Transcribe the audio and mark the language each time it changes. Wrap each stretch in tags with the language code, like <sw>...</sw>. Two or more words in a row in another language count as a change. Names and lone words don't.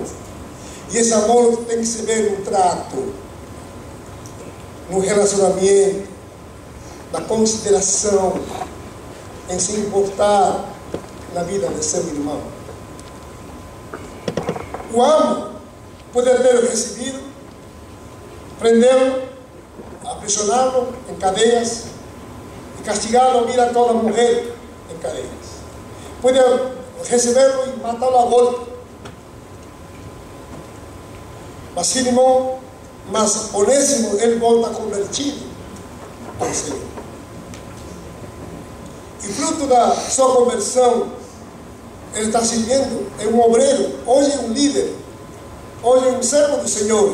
<pt>E esse amor tem que se ver no trato, no relacionamento, na consideração, em se importar na vida de seu irmão. O amo pode ter recebido, prendê-lo, aprisioná-lo em cadeias e castigá-lo a vir a toda morrer em cadeias. Pode recebê-lo e matá-lo a golpe. Mas Filemão, mas Onésimo, ele volta convertido ao Senhor. E fruto da sua conversão, ele está servindo, é um obreiro, hoje é um líder, hoje é um servo do Senhor.</pt>